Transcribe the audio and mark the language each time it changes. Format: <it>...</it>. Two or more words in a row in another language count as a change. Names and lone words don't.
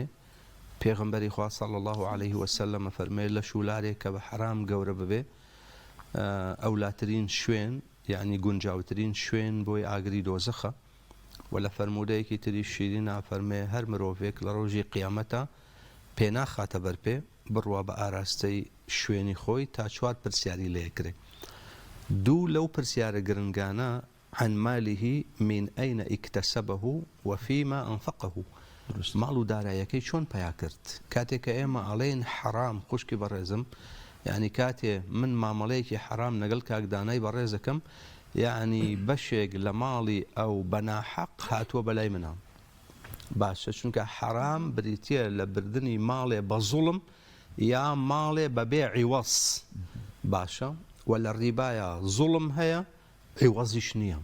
<ckb>پێغەمبەری خوا</ckb> <ar>صلی الله عليه وسلم</ar> <ckb>فەرمێ لە شولارێک کە بە حرام گەورە ببێ ئەولاترین شوێن، يعني گونجاوترین شوێن بۆی ئاگری دۆزەخە و لە فەرموودەیەکی تری شیرینە فەرمێ هەر مرۆڤێک لە ڕۆژی قیامەتە پێناخاتە بەرپێ بڕوا بە ئاراستەی شوێنی خۆی تا 4 پرسیاری لێکرێ. دوو لەو پرسیارە گرنگانە</ckb> <ar>عن ماله من أين اكتسبه وفيما أنفقه.</ar> <ckb>ماڵ و دارایەکەی چۆن پیا کرد کاتێک کە ئێمە ئەڵێن حرام خوشکی بەڕێزم یعنی کاتێ من مامەڵەیەکی حرام نەگەڵ کاکدانای بەڕێزەکەم یعنی بەشێک لە ماڵی ئەو بەناحەق هاتووە بەلای منام باشە چونکە حرام بریتە لە بردننی ماڵێ بە زوڵم یا ماڵێ بەبێ عیوەس باشە و لە ڕیبایە زوڵم هەیە عیوەزیش نییە</ckb>